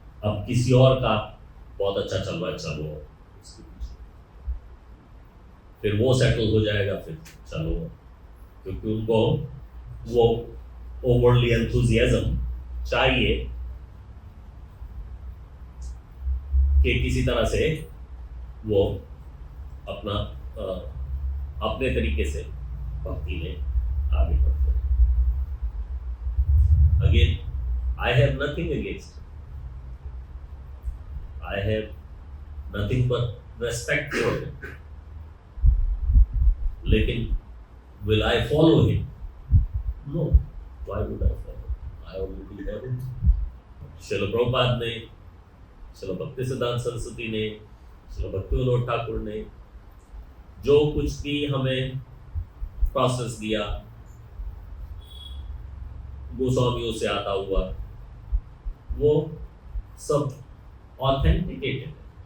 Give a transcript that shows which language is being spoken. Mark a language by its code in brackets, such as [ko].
[hi] अब किसी और का बहुत अच्छा चल रहा है, चलो उसके पीछे, फिर वो सेटल हो जाएगा, फिर चलो, क्योंकि उनको वो ओवरली एंथुजियाज्म चाहिए कि किसी तरह से वो अपना अपने तरीके से भक्ति में आगे बढ़ते हैं। [en] Again, I have nothing against him. I have nothing but respect for him. लेकिन will I follow him? No. Why would I follow? I already have him. [hi] Srila Prabhupada ने, श्रील भक्ति सिद्धांत सरस्वती ने, श्रील भक्ति विनोद ठाकुर ने जो कुछ भी हमें प्रोसेस दिया, गोस्वामियों से आता हुआ, वो सब ऑथेंटिकेटेड है।